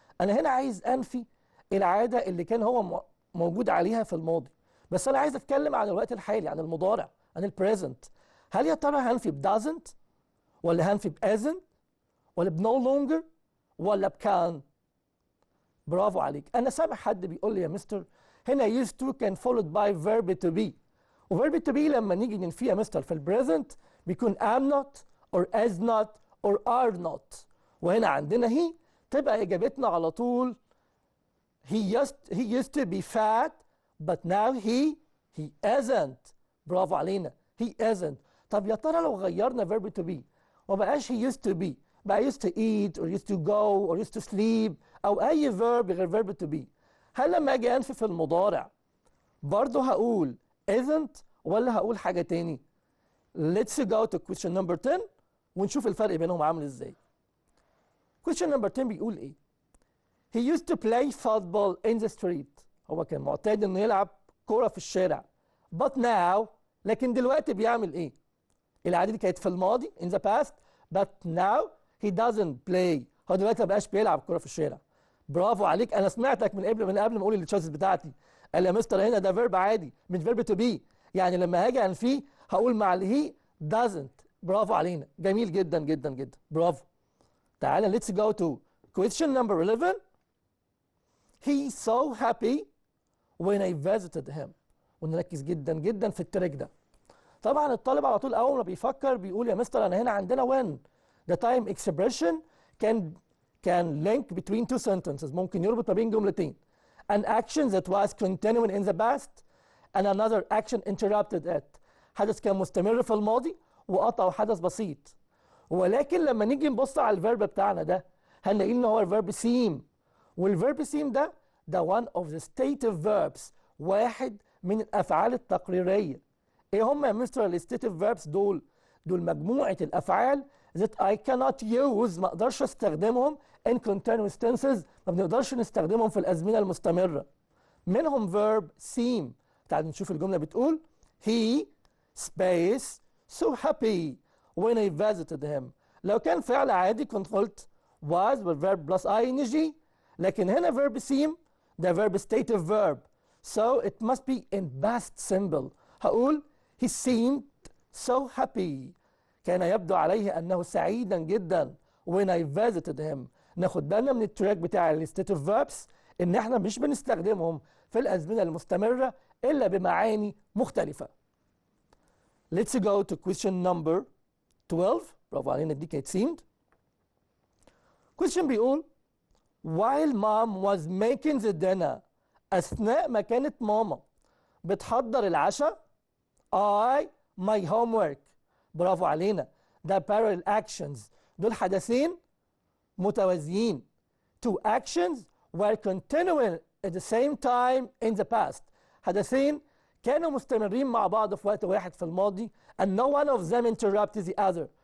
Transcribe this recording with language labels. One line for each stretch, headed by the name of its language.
Arabic: انا هنا عايز انفي العاده اللي كان هو موجود عليها في الماضي، بس انا عايز اتكلم عن الوقت الحالي، عن المضارع، عن البريزنت. هل يا ترى هنفي ب doesn't ولا هنفي ب isn't ولا ب no longer ولا ب can؟ برافو عليك. انا سامع حد بيقول لي يا مستر هنا used to كان
English: followed by verb to be،
Arabic: وverb to be لما نيجي ننفيه يا مستر في البريزنت بيكون
English: am not or as not or are not،
Arabic: وهنا عندنا هي تبقى اجابتنا على طول
English: he used to be fat but now he isn't.
Arabic: برافو علينا،
English: he isn't.
Arabic: طب يا ترى لو غيرنا verb to be ومبقاش he
English: used to be، بقى used to eat or used to go or used to sleep
Arabic: او اي verb غير verb to be، هل لما اجي انفي في المضارع برضه هقول isn't ولا هقول حاجه تاني؟
English: Let's go to question number 10
Arabic: ونشوف الفرق بينهم عامل ازاي.
English: question number 10
Arabic: بيقول ايه؟
English: He used to play football in the street.
Arabic: هو كان معتاد انه يلعب كوره في الشارع.
English: But now،
Arabic: لكن دلوقتي بيعمل ايه؟ العادة دي كانت في الماضي
English: in the past، but now he doesn't play
Arabic: هو دلوقتي ما بقاش بيلعب كوره في الشارع. برافو عليك، انا سمعتك من قبل ما اقول التشويسز بتاعتي. قال لي يا مستر هنا ده فيرب عادي مش فيرب تو بي، يعني لما هاجي انفيه هقول مع الهي doesn't. برافو علينا، جميل جدا جدا جدا، برافو. تعالى
English: let's go to question number 11. He's so happy when I visited him.
Arabic: ونركز جدا جدا في التراك ده. طبعا الطالب على طول اول ما بيفكر بيقول يا مستر انا هنا عندنا when.
English: The time expression can link between two sentences.
Arabic: ممكن يربط ما بين جملتين.
English: An action that was continuing in the past and another action interrupted it.
Arabic: حدث كان مستمر في الماضي وقطعه حدث بسيط. ولكن لما نيجي نبص على الفيرب بتاعنا ده هنلاقي ان هو الفيرب سيم. والفيرب سيم ده
English: one of the stative verbs،
Arabic: واحد من الافعال التقريريه. ايه هم يا مستر الستيتيف فيربس دول؟ دول مجموعه الافعال
English: that I cannot use،
Arabic: ما اقدرش استخدمهم
English: in continuous tenses،
Arabic: ما بنقدرش نستخدمهم في الازمنه المستمره. منهم verb seem. تعال نشوف الجمله بتقول
English: he space so happy when I visited him.
Arabic: لو كان فعل عادي كنت قلت
English: was والverb plus ing، لكن هنا verb seem ده verb stative verb so it must be in past simple.
Arabic: هقول
English: he seemed so happy،
Arabic: كان يبدو عليه أنه سعيدا جدا
English: when I visited him.
Arabic: ناخد بالنا من التراك بتاع الستيتيف فيربس إن إحنا مش بنستخدمهم في الأزمنة المستمرة إلا بمعاني مختلفة.
English: Let's go to question number 12.
Arabic: برافو علينا، دي كانت seemed.
English: question
Arabic: بيقول
English: while mom was making the dinner.
Arabic: أثناء ما كانت ماما بتحضر العشاء
English: I my homework.
Arabic: برافو علينا، ده
English: parallel actions،
Arabic: دول حدثين متوازيين.
English: Two actions were continuing at the same time in the past.
Arabic: حدثين كانوا مستمرين مع بعض في وقت واحد في الماضي
English: and no one of them interrupted the other.